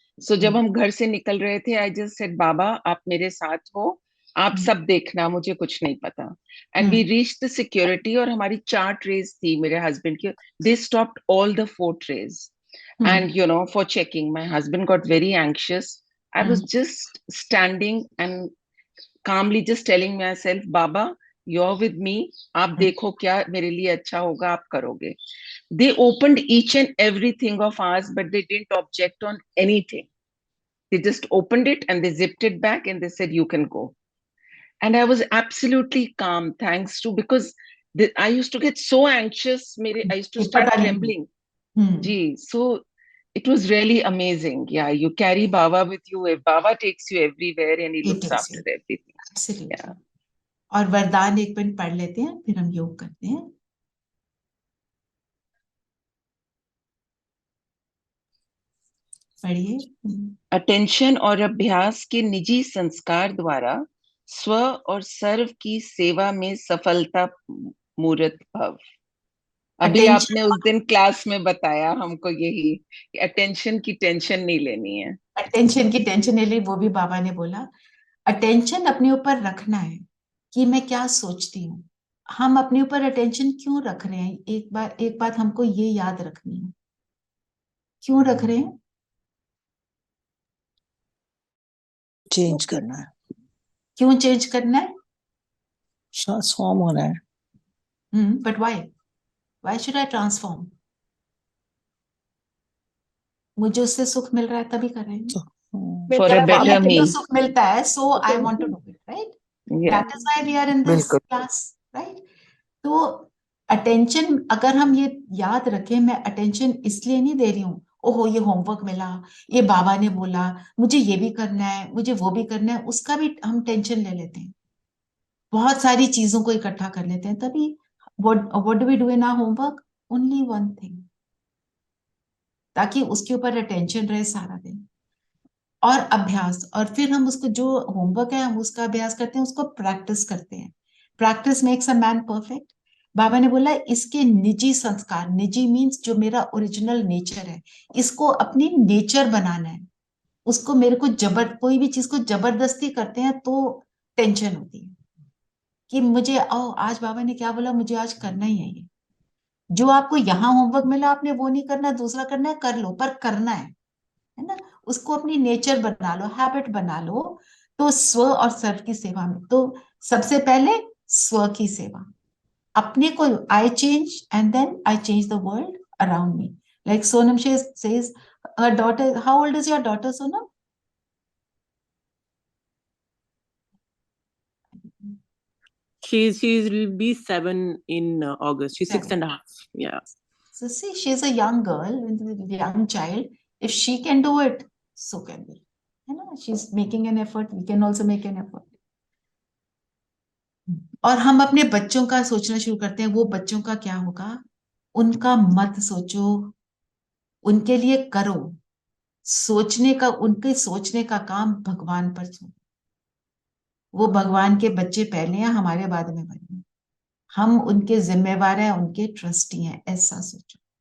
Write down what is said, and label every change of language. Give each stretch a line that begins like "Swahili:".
Hindi: So जब हम घर से निकल रहे थे,
English: I just said,
Hindi: बाबा आप मेरे साथ हो, आप सब देखना, मुझे कुछ नहीं पता.
English: And we reached the security
Hindi: और हमारी 4 trays थी मेरे husband की.
English: They stopped all the 4 trays. And for checking, my husband got very anxious. I was just standing and calmly just telling myself, Baba, you're with me.
Hindi: आप देखो क्या मेरे लिए अच्छा होगा, आप करोगे.
English: They opened each and everything of ours, but they didn't object on anything. They just opened it and they zipped it back and they said, you can go. And I was absolutely calm, thanks to, because I used to get so anxious. I used to start trembling. So it was really amazing. Yeah, you carry Baba with you. Baba takes you everywhere and he looks after everything. Absolutely. Yeah.
Hindi: और वरदान एक minute पढ़ लेते हैं फिर हम योग करते हैं. पढ़िए. अटेंशन और अभ्यास के निजी संस्कार द्वारा स्व और सर्व की सेवा में सफलता मूर्त भव. अभी आपने उस दिन क्लास में बताया हमको यही कि अटेंशन की टेंशन नहीं लेनी है. अटेंशन की टेंशन नहीं ली, वो भी बाबा ने बोला. अटेंशन अपने ऊपर रखना है कि मैं क्या सोचती हूँ. हम अपने ऊपर अटेंशन क्यों रख रहे हैं? एक बात हमको ये याद रखनी है. क्यों रख रहे हैं? चेंज करना है. क्यों चेंज करना है? ट्रांसफॉर्म होना है.
English: But why should I transform?
Hindi: मुझे उससे सुख मिल रहा है तभी कर रहे हैं.
English: For a better me.
Hindi: सुख मिलता है,
English: so I want to do it, right? That is why we are in this class, right?
Hindi: तो अटेंशन अगर हम ये याद रखें, मैं अटेंशन इसलिए नहीं दे रही हूँ, ओहो ये होमवर्क मिला, ये बाबा ने बोला, मुझे ये भी करना है, मुझे वो भी करना है, उसका भी हम टेंशन ले लेते हैं. बहुत सारी चीजों को इकट्ठा कर लेते हैं. तभी
English: what do we do in our homework? Only one thing.
Hindi: ताकि उसके ऊपर अटेंशन रहे सारा दिन. और अभ्यास, और फिर हम उसको जो होमवर्क है हम उसका अभ्यास करते हैं, उसको प्रैक्टिस करते हैं.
English: Practice makes a man perfect.
Hindi: बाबा ने बोला इसके निजी संस्कार, निजी मीन्स जो मेरा ओरिजिनल नेचर है, इसको अपनी नेचर बनाना है. उसको मेरे को कोई भी चीज को जबरदस्ती करते हैं तो टेंशन होती है कि मुझे आज बाबा ने क्या बोला, मुझे आज करना ही है. ये जो आपको यहाँ होमवर्क मिला आपने वो नहीं करना, दूसरा करना है, कर लो, पर करना है ना. उसको अपनी नेचर बना लो, हैबिट बना लो. तो स्व और सर्व की सेवा में तो सबसे पहले स्व की सेवा. अपने को
English: I change and then I change the world around me. Like Sonam says her daughter, how old is your daughter, Sonam? She'll be 7 in August. She's 6.5. Yeah. So see, she's a young girl, young child. If she can do it, so can we. You know, she's making an effort. We can also make an effort.
Hindi: और हम अपने बच्चों का सोचना शुरू करते हैं, वो बच्चों का क्या होगा, उनका मत सोचो, उनके लिए करो. सोचने का, उनके सोचने का काम भगवान पर छोड़ो. वो भगवान के बच्चे पहले हैं, हमारे बाद में बने. हम उनके जिम्मेवार हैं, उनके ट्रस्टी हैं, ऐसा सोचो.